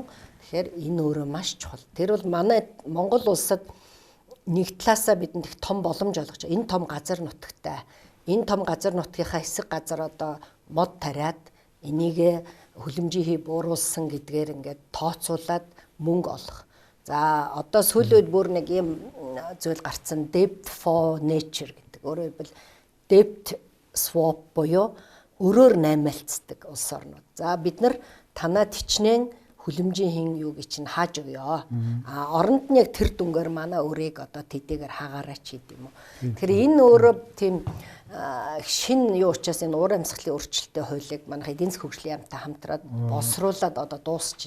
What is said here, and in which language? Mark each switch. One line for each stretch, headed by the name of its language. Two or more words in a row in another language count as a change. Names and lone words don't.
Mongolian: Тэгэхээр энэ өөрөө маш чухал. Тэр бол манай Монгол улсад нэг талаасаа бидэнд их том боломж олгож байгаа. Энэ том газар нутагтай. Энэ том газар нутгийнхаа хэсэг газар одоо мод тариад энийг хөлөмжийн хий бууруулсан гэдгээр ингээд тооцоолаад мөнгө олох. За одоо сүүлийн үед бүр нэг юм зүйл гарцсан
English: debt for nature
Mongolian: гэдэг. Өөрөөр хэлбэл debt swap буюу өрөөр наймаалцдаг улс орнууд. За бид нар танаа тичнээн хөлөмжийн хин юуг чинь хааж өгөө. Оронд нь яг тэр дүнгээр манай өрийг одоо тэдийгээр хаагаараач гэдэг юм уу. Тэгэхээр энэ өөрөө тийм шин юу учраас энэ уур амьсгалын өөрчлөлттэй хуулийг манай эдийн засгийн хөгжлийн яамтай хамтраад боловсруулад одоо дуусчихна.